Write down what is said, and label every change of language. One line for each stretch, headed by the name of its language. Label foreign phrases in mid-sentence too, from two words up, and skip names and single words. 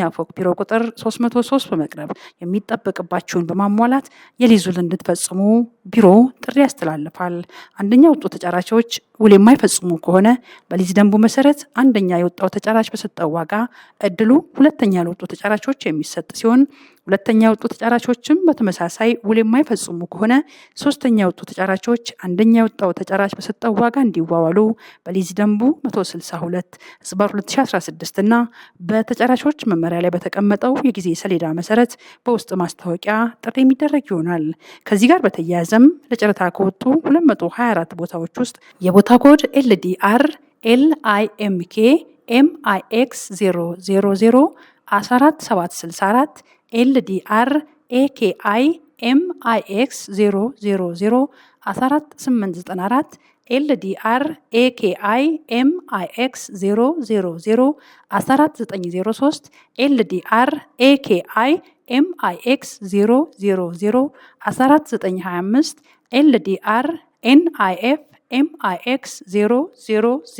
Amharic: ፎቅ ቢሮ ቁጥር 303 በመቅረብ የሚጠበቅባችሁን በማሟላት የሊዙን እንድትፈጽሙ ቢሮ ጥሪ ያስተላልፋል። አንደኛ ወጡ ተጫራቾች ውል የማይፈጽሙ ከሆነ በሊዝ ደንቡ መሰረት አንደኛ የወጣው ተጫራች በሰጠው ዋጋ እድሉ ሁለተኛ ለወጡ ተጫራቾች የሚሰጥ ሲሆን ሁለተኛ የወጡ ተጫራቾችም በተመሳሳይ ውል የማይፈጽሙ ከሆነ ሶስተኛ የወጡ ተጫራቾች አንደኛ የወጣው ተጫራች በሰጠው ዋጋ እንዲዋዋሉ በሊዝ ደንቡ 162/2016 እና በተጫራቾች መመሪያ ላይ በተቀመጠው የጊዜ ሰሌዳ መሰረት በውስጥ ማስታወቂያ ጥሪ የሚደረግ ይሆናል። ከዚህ ጋር በተያያዘም ለጨረታ ከወጡ 224 ቦታዎች ውስጥ የቦታ ኮድ LDR LIMK MIX 000 14764 LDR AKI MIX 000 14894 LDR AKI MIX 000 14903 LDR AKI MIX 000 14925 LDR NIF MIX 000